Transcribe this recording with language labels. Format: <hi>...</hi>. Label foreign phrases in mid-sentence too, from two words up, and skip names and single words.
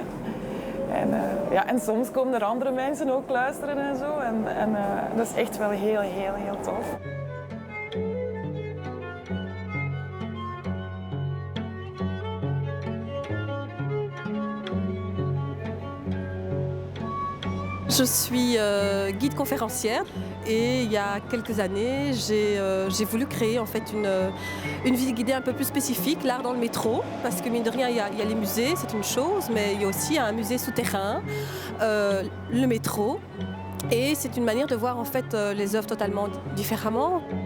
<nl>En soms komen er andere mensen ook luisteren en zo. En dat is echt wel heel, heel, heel tof.</nl> <fr>Je suis guide conférencière et il y a quelques années, j'ai voulu créer en fait une visite guidée un peu plus spécifique, l'art dans le métro, parce que mine de rien, il y a les musées, c'est une chose, mais il y a aussi un musée souterrain, le métro, et c'est une manière de voir en fait les œuvres totalement différemment.</fr>